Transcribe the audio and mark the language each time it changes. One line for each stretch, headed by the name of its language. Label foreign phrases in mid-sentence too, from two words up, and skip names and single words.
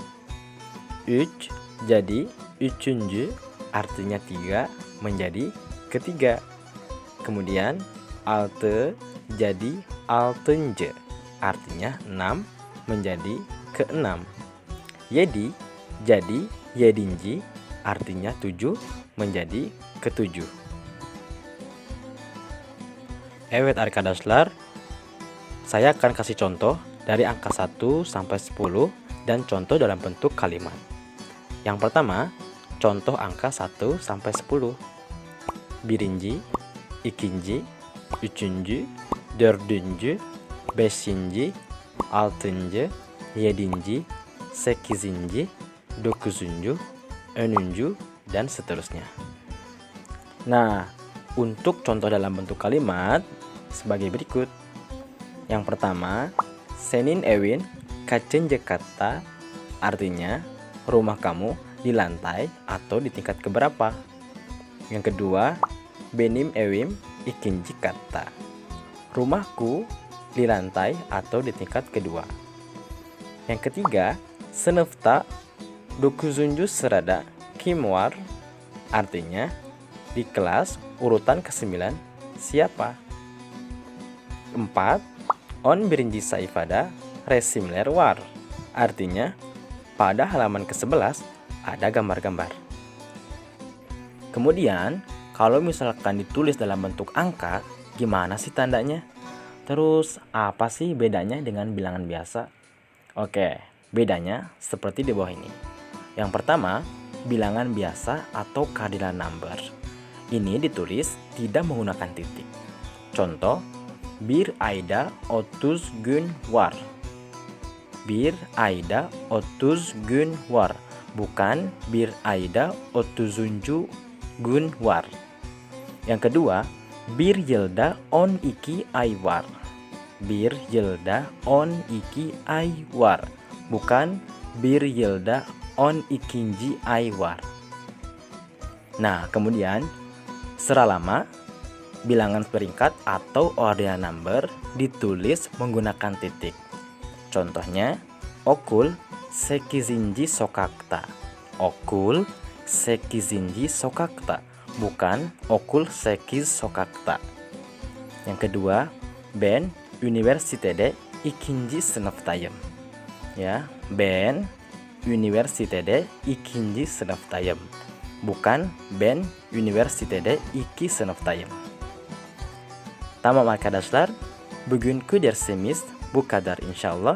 Indonesian: Üç jadi üçüncü, artinya 3 menjadi ketiga. Kemudian altı jadi altıncı, artinya 6 menjadi keenam. Yedi jadi yedinci, artinya 7 menjadi ketujuh.
Turkish: Evet arkadaşlar,
Indonesian: saya akan kasih contoh dari angka 1 sampai 10 dan contoh dalam bentuk kalimat. Yang pertama, contoh angka 1 sampai 10.
Turkish: Birinci, ikinci, üçüncü, dördüncü, beşinci, altıncı, yedinci, sekizinci, dokuzuncu, onuncu,
Indonesian: dan seterusnya. Nah, untuk contoh dalam bentuk kalimat sebagai berikut. Yang pertama,
Turkish: senin evin kaçıncı katta,
Indonesian: artinya rumah kamu di lantai atau di tingkat keberapa. Yang kedua,
Turkish: benim evim ikinci katta,
Indonesian: rumahku di lantai atau di tingkat kedua. Yang ketiga,
Turkish: sınıfta 9. sırada kim var,
Indonesian: artinya di kelas urutan ke-9 siapa.
Turkish: 4. On birinci sayfada resimler var,
Indonesian: artinya pada halaman ke-11 ada gambar-gambar. Kemudian, kalau misalkan ditulis dalam bentuk angka, gimana sih tandanya? Terus, apa sih bedanya dengan bilangan biasa? Oke, bedanya seperti di bawah ini. Yang pertama, bilangan biasa atau
English: cardinal number.
Indonesian: Ini ditulis tidak menggunakan titik. Contoh,
Turkish: bir ayda 30 gün var. Bir ayda 30 gün var. Bukan bir ayda 30. gün var.
Indonesian: Yang kedua,
Turkish: bir yılda 12 ay var. Bir yılda 12 ay var. Bukan bir yılda 12. ay var.
Indonesian: Nah, kemudian seralama, bilangan peringkat atau
English: ordinal number
Indonesian: ditulis menggunakan titik. Contohnya,
Turkish: okul 8. sokakta. Okul 8. sokakta. Bukan okul 8 sokakta.
Indonesian: Yang kedua,
Turkish: ben üniversitede 2. sınıftayım. Ya, ben üniversitede 2. sınıftayım. Bukan ben üniversitede 2 sınıftayım. Tamam arkadaşlar, bugünkü dersimiz bu kadar inşallah.